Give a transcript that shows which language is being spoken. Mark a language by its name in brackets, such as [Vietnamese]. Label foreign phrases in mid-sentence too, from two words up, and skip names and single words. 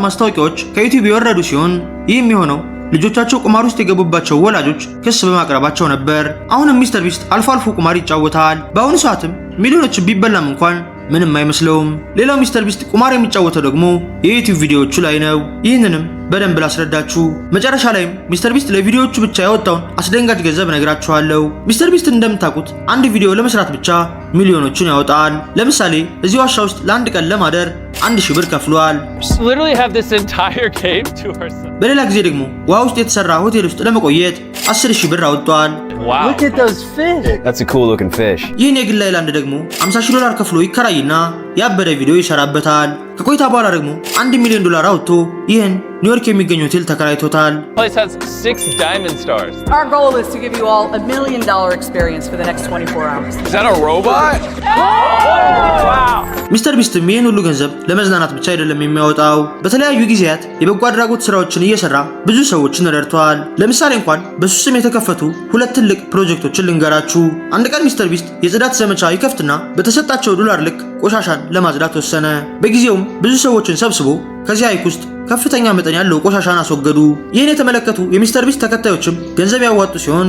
[Amharic] ማስታወቂያዎች ከዩቲዩብ የወረዱ ሲሆን ይህም የሆነው ልጆቻቸው ቁማር ውስጥ የገቡባቸው ወላጆች ክስ በማቅረባቸው ነበር። አሁንም ሚስተር ቢስት አልፎ አልፎ ቁማር ይጫወታል። በአሁኑ ሰዓትም ሚሊዮኖችን ቢበላም እንኳን ምንም አይመስለውም። ሌላው ሚስተር ቢስት ቁማር የሚጫወተው ደግሞ የዩቲዩብ ቪዲዮዎቹ ላይ ነው። ይህንንም በደንብ ላስረዳችሁ። መጨረሻ ላይም ሚስተር ቢስት ለቪዲዮዎቹ ብቻ ያወጣውን አስደንጋጭ ገንዘብ ነግራችኋለሁ። ሚስተር ቢስት እንደምታውቁት አንድ ቪዲዮ ለመስራት ብቻ ሚሊዮኖችን ያወጣል። ለምሳሌ እዚህ ዋሻ ውስጥ ለአንድ ቀን ለማደር 1000 ብር ከፍሏል። [English] Literally have this entire cave to ourselves. [Amharic] በሌላ ጊዜ ደግሞ ውሃ ውስጥ የተሰራ ሆቴል ውስጥ ለመቆየት 10000 ብር አወጥቷል። [English] Wow. Look at those fish. That's a cool looking fish. [Amharic] ይህን የግል አይላንድ ደግሞ $50,000 ከፍሎ ይከራይና ያበደ ቪዲዮ ይሰራበታል። ከቆይታ በኋላ ደግሞ $1 ሚሊዮን አውጥቶ ይህን ኒውዮርክ የሚገኝ ሆቴል ተከራይቶታል። [English] Place has 6 diamond stars. Our goal is to give you all $1 million experience for the next 24 hours. Is that a robot? Wow. [Amharic] ሚስተር ቢስትም ይህን ሁሉ ገንዘብ ለመዝናናት ብቻ አይደለም የሚያወጣው። በተለያዩ ጊዜያት የበጎ አድራጎት ስራዎችን እየሰራ ብዙ ሰዎችን ረድቷል። ለምሳሌ እንኳን በሱ ስም የተከፈቱ 2 ትልቅ ፕሮጀክቶችን ልንገራችሁ። አንድ ቀን ሚስተር ቢስት የጽዳት ዘመቻ ይከፍትና በተሰጣቸው $1 ልክ ቆሻሻን ለማጽዳት ወሰነ። በጊዜውም ብዙ ሰዎችን ሰብስቦ ከዚህ ሐይቅ ውስጥ ከፍተኛ መጠን ያለው ቆሻሻን አስወገዱ። ይህን የተመለከቱ የሚስተር ቢስት ተከታዮችም ገንዘብ ያዋጡ ሲሆን